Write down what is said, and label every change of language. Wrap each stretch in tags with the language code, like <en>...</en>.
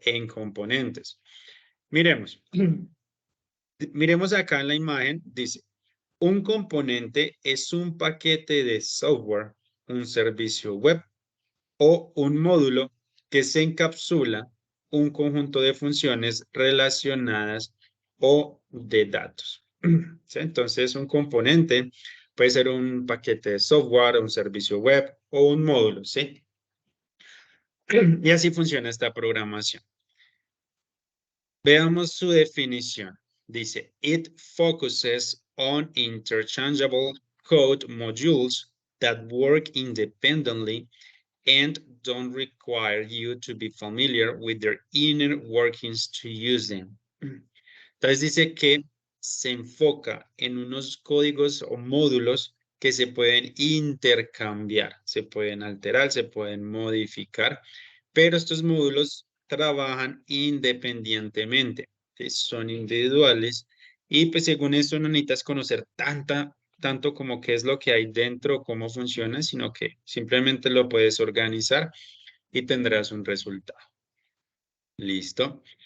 <es>En componentes. Miremos. Miremos acá en la imagen, dice, un componente es un paquete de software, un servicio web o un módulo que se encapsula un conjunto de funciones relacionadas o de datos. ¿Sí? Entonces, un componente puede ser un paquete de software, un servicio web o un módulo, ¿sí? Y así funciona esta programación. Veamos su definición. Dice,</es> <en>it focuses on interchangeable code modules that work independently and don't require you to be familiar with their inner workings to use them.</en> <es>Entonces dice que se enfoca en unos códigos o módulos que se pueden intercambiar, se pueden alterar, se pueden modificar, pero estos módulos trabajan independientemente, ¿sí? Son individuales y pues según eso no necesitas conocer tanto como qué es lo que hay dentro, cómo funciona, sino que simplemente lo puedes organizar y tendrás un resultado. ¿Listo?</es>